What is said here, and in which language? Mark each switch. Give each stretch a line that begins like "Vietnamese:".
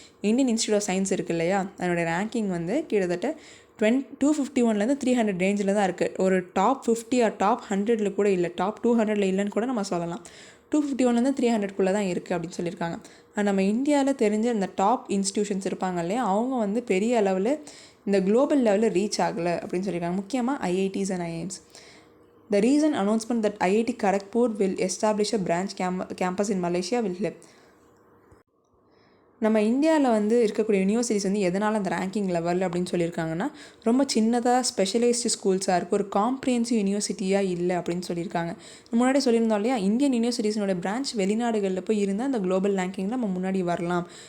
Tamil: Indian institute of science இருக்குது இல்லையா, அதனுடைய ரேங்கிங் வந்து கிட்டத்தட்ட 251 300 ரேஞ்சில் தான் இருக்குது. ஒரு டாப் 50 ஆர் டாப் 100 கூட இல்லை, டாப் 200 இல்லைன்னு கூட நம்ம சொல்லலாம். 251 300 தான் இருக்குது அப்படின்னு சொல்லியிருக்காங்க. நம்ம இந்தியாவில் தெரிஞ்ச இந்த டாப் இன்ஸ்டியூஷன்ஸ் இருப்பாங்க இல்லையா, அவங்க வந்து பெரிய அளவில் இந்த குளோபல் லெவலில் ரீச் ஆகலை அப்படின்னு சொல்லியிருக்காங்க.
English: முக்கியமாக IITs and IIMs. The recent announcement that IIT Kharagpur will establish a branch campus in Malaysia will help.
Tamil: நம்ம இந்தியாவில் வந்து இருக்கக்கூடிய யூனிவர்சிட்டிஸ் வந்து எதனால் அந்த ரேங்கிங் லெவல் அப்படின்னு சொல்லியிருக்காங்கன்னா, ரொம்ப சின்னதாக ஸ்பெஷலைஸ்டு ஸ்கூல்ஸாக இருக்குது, ஒரு காம்ப்ரிஹென்சிவ் யூனிவர்சிட்டியாக இல்லை அப்படின்னு சொல்லியிருக்காங்க. முன்னாடி சொல்லியிருந்தோம் இல்லையா, இந்தியன் யூனிவர்சிட்டிஸோட பிரான்ச் வெளிநாடுகளில் போய் இருந்தால் அந்த குளோபல் ரேங்கிங்கில் நம்ம முன்னாடி வரலாம்.